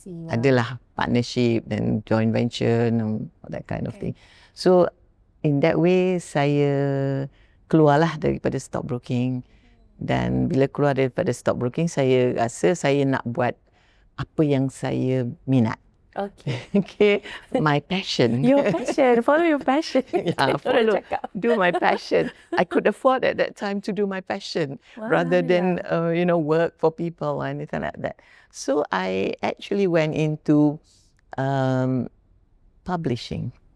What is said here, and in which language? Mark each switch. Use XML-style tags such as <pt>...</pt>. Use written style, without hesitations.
<ms>Adalah</ms> <en>partnership dan joint venture and that kind of thing. So in that way</en> <ms>saya keluarlah daripada stockbroking, dan bila keluar daripada stockbroking saya rasa saya nak buat apa yang saya minat.</ms> <en>Okay, my passion. Your passion, follow your passion. Yeah, do my passion. I could afford at that time to do my passion rather than work for people or anything like that. So I actually went into publishing.</en>